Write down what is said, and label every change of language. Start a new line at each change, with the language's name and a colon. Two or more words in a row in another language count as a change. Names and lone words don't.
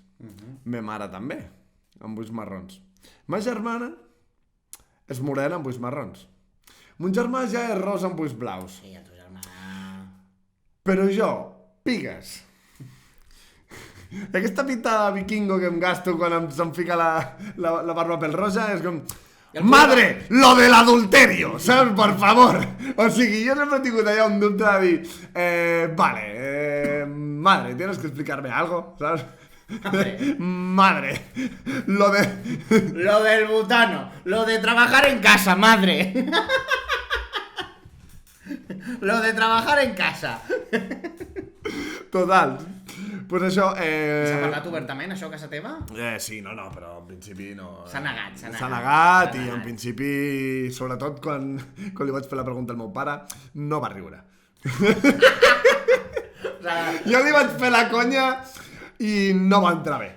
Catalan: Ma mare també, amb ulls marrons. Ma germana és morena amb ulls marrons. Mon germà ja és rosa amb ulls blaus. Sí, a tu germà... Però jo, pigues. Aquesta pinta de vikingo que em gasto quan se'm fica la barba pel roja és com...
Spanish: ¡Madre! ¡Lo del adulterio! ¿Sabes? Por favor.
Catalan: O sigui, jo sempre he tingut allà un dubte de dir
Spanish: madre, tienes que explicarme algo, ¿sabes? Madre. Lo del butano. Lo de trabajar en casa, madre. Lo de trabajar en casa.
Catalan: Total. Pues això... S'ha parlat obertament, això, a casa teva? Sí, no, però en principi no... S'ha negat. S'ha negat i en principi, sobretot quan li vaig fer la pregunta al meu pare, no va riure. Jo li vaig fer la conya i no va entrar bé.